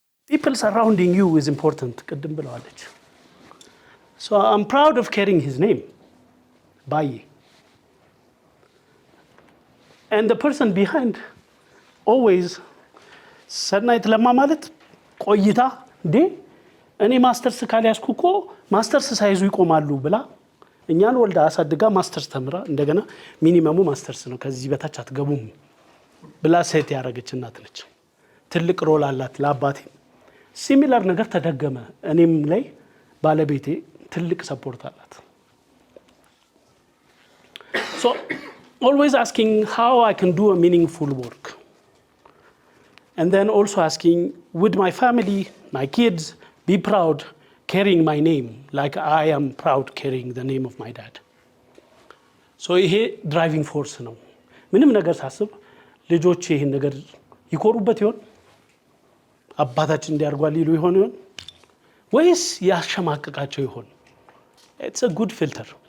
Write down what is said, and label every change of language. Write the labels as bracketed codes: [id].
[en] People surrounding you is important. [am] ቅድም ብለዋለች። [en] So I'm proud of carrying his name, Baye. And the person behind always [am] ሰናይት ለማ ማለት ቆይታ እንዴ እኔ ማስተርስ ካልያዝኩ እኮ ማስተርስ ሳይዙ ይቆማሉ ብላ እኛን ወልዳ አሳድጋ ማስተርስ ተምራ እንደገና ሚኒመሙ ማስተርስ ነው ከዚህ በታች አትገቡም ብላ ሴት ያረገች እናት ነች። ትልቅ ሮል አላት ለአባቴ። ሲሚላር ነገር ተደገመ እኔም ላይ ባለቤቴ ትልቅ ሰፖርት አላት። [en] So always asking how I can do a meaningful work. And then also asking, would my family, my kids be proud carrying my name like I am proud carrying the name of my dad? [am] So ይሄ ድራይቪንግ ፎርስ ነው። ምንም ነገር ሳስብ ልጆቼ ይሄን ነገር ይኮሩበት ይሆን? አባታችን እንዲያርጓል ይሉ ይሆን ወይስ ያሸማቀቃቸው ይሆን? [en] It's a good filter.